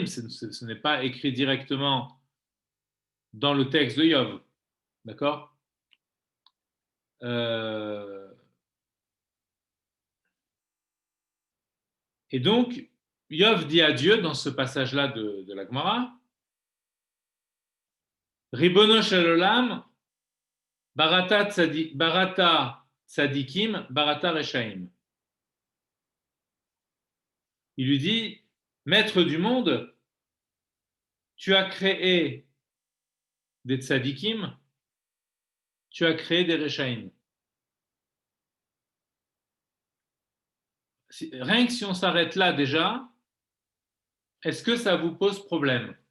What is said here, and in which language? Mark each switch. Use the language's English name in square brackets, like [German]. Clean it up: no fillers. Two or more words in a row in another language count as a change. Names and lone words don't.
[French] Ce n'est pas écrit directement dans le texte de Yov. D'accord? Et donc, Yov dit à Dieu, dans ce passage-là de la Gemara, [Hebrew] רבונו של עולם, בראת צדיקים, בראת רשעים. [French] Il lui dit, maître du monde, tu as créé des tzadikim, tu as créé des reshaim. Rien que si on s'arrête là déjà, est-ce que ça vous pose problème?